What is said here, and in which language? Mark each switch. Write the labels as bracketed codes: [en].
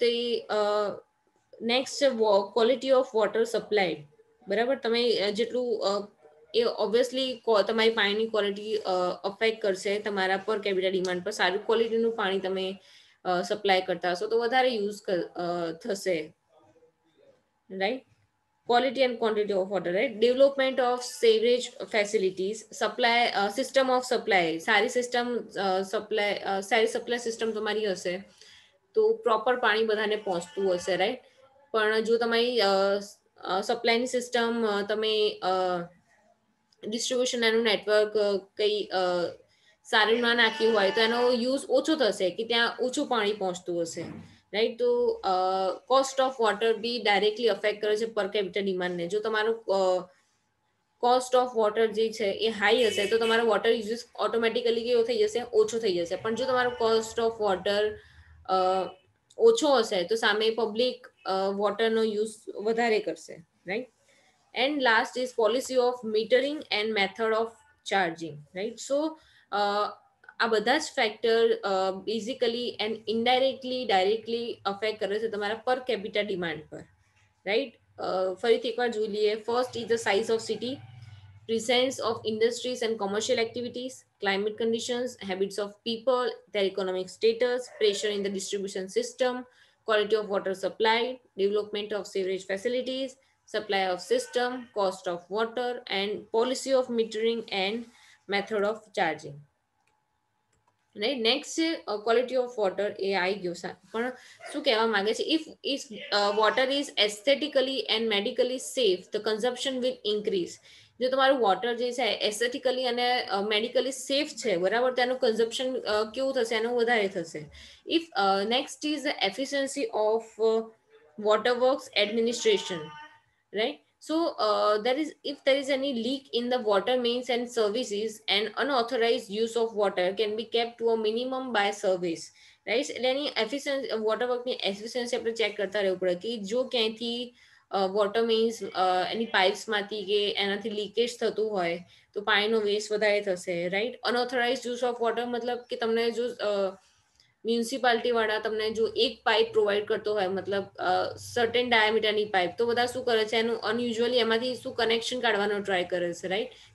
[gu] તો નેક્સ્ટ છે quality of water supply. બરાબર, તમે જેટલું એ ઓબ્વિયસલી તમારી પાણીની ક્વોલિટી અફેક્ટ કરશે તમારા પર કેપિટલ ડિમાન્ડ પર. સારું ક્વોલિટીનું પાણી તમે સપ્લાય કરતા હશો તો વધારે યુઝ થશે, right? [en] Quality and quantity of water, right? Development of sewerage facilities, supply system of supply. [gu] સારી સિસ્ટમ સારી સપ્લાય સિસ્ટમ તમારી હશે તો પ્રોપર પાણી બધાને પહોંચતું હશે, રાઈટ? પણ જો તમારી સપ્લાયની સિસ્ટમ તમે ડિસ્ટ્રીબ્યુશન એનું નેટવર્ક કંઈ સારું ના નાખ્યું હોય તો એનો યુઝ ઓછો થશે, કે ત્યાં ઓછું પાણી પહોંચતું હશે, રાઈટ? તો cost of water B directly affect કરે છે પર કેપિટલ ડિમાન્ડને. જો તમારું કોસ્ટ ઓફ વોટર જે છે એ હાઈ હશે તો તમારો વોટર યુઝ ઓટોમેટિકલી કેવો થઈ જશે? ઓછો થઈ જશે. પણ જો તમારો કોસ્ટ ઓફ વોટર ઓછો હશે તો સામે પબ્લિક વોટરનો યુઝ વધારે કરશે, right? [en] And last is policy of metering and method of charging, right? So [gu] આ બધા જ factor basically and indirectly directly affect કરે છે તમારા પર કેપિટા ડિમાન્ડ પર, રાઈટ? ફરીથી એકવાર જોઈ લઈએ. [en] First is the size of city, presence of industries and commercial activities, climate conditions, habits of people, their economic status, pressure in the distribution system, quality of water supply, development of sewerage facilities, supply of system, cost of water, and policy of metering and method of charging. [gu] Right? Next છે quality of water. એ આવી ગયો પણ શું કહેવા માંગે છે? [en] If water is aesthetically and medically safe the consumption will increase. [gu] જો તમારું વોટર જે છે એસ્થેટિકલી અને મેડિકલી સેફ છે, બરાબર, તેનું કન્ઝમ્પશન કેવું થશે? એનું વધારે થશે. [en] If next is efficiency of water works administration, right? So if there is any leak in the water mains and services, and unauthorized use of water can be kept to a minimum by service, right? [gu] એટલે એની efficiency, water વર્કની efficiency આપણે check કરતા રહેવું પડે કે જો ક્યાંયથી water means એની પાઇપ્સમાંથી કે એનાથી leakage થતું હોય તો પાણીનો વેસ્ટ વધારે થશે, right. Unauthorise use of water મતલબ કે તમને જો મ્યુનિસિપાલિટી વાળા તમને જો એક પાઇપ પ્રોવાઈડ કરતો હોય, મતલબ સર્ટેન ડાયામીટરની પાઇપ, તો બધા શું કરે છે એનું અનયુઝ્યુઅલી એમાંથી શું કનેક્શન કાઢવાનો ટ્રાય કરે છે, રાઈટ.